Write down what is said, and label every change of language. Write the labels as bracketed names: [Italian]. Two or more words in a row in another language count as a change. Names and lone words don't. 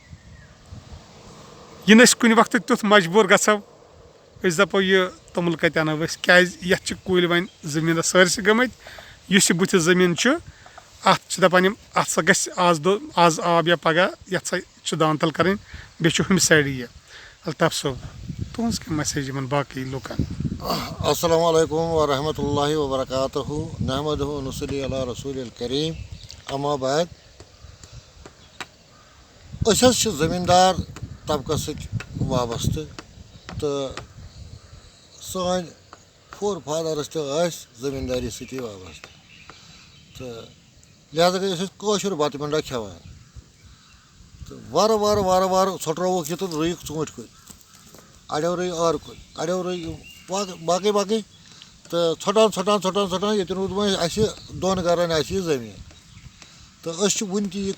[Kashmiri] یہ کُنہِ وقتہٕ تیُتھ مجبوٗر گژھو أسۍ دپو یہ توٚمُل کتہِ انو أسۍ کیازِ یتھ چھِ کُلۍ وۄنۍ زٔمیٖنس سٲرسٕے گٔمٕتۍ یُس یہِ بٕتھِ زٔمیٖن چھُ اتھ چھِ دپان یِم اتھ سا گژھِ آز آب یا پگہہ یتھ سا چھُ دان تل کرٕنۍ بیٚیہِ چھُ ہُمہِ سایڈٕ یہِ الطاف صٲب تُہنٛز کیٛاہ میسیج یِمن باقٕے لُکن [Arabic] السلام علیکم ورحمۃ اللہ وبرکاتہ نحمدہ ونصلی علی رسول الکریم اما بعد [Kashmiri] أسۍ حظ چھِ زٔمیٖندار طبقس سۭتۍ وابستہٕ تہٕ سٲنۍ فور فادٲرٕس تہِ ٲسۍ زٔمیٖندٲری سۭتی وابستہٕ تہٕ لہذا گٔے أسۍ ٲسۍ کٲشُر بتہٕ مِنڈا کھٮ۪وان تہٕ وارٕ وارٕ وارٕ وارٕ ژھۄٹرووُکھ یہِ تہٕ رُیِکھ ژوٗنٛٹھۍ کُلۍ اڑیو رُے ٲرٕ کُلۍ اڑیو رُے باقٕے باقٕے تہٕ ژھۄٹان ییٚتٮ۪ن روٗد وۄنۍ اَسہِ دۄن گرن اَسہِ یہِ زٔمیٖن تہٕ أسۍ چھِ وُنہِ تہِ یہِ